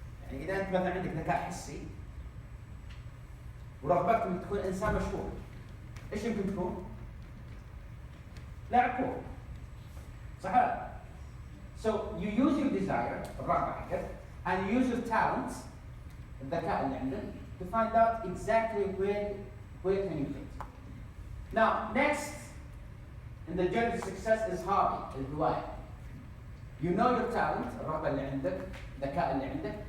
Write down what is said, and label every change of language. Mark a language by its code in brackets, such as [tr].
[ar] يعني إذا أنت مثلا عندك ذكاء حسي ورغبتك إنك تكون إنسان مشهور، إيش يمكن تكون؟ لاعب كورة. صحيح؟ [en] So you use your desire، [ar] الرغبة حقك، [en] and you use your talent، [ar] الذكاء اللي عندك، [en] to find out exactly where can you fit. Now, next in the journey to success is hobby, الهواية. You know your talent، [ar] الرغبة اللي عندك، الذكاء اللي عندك.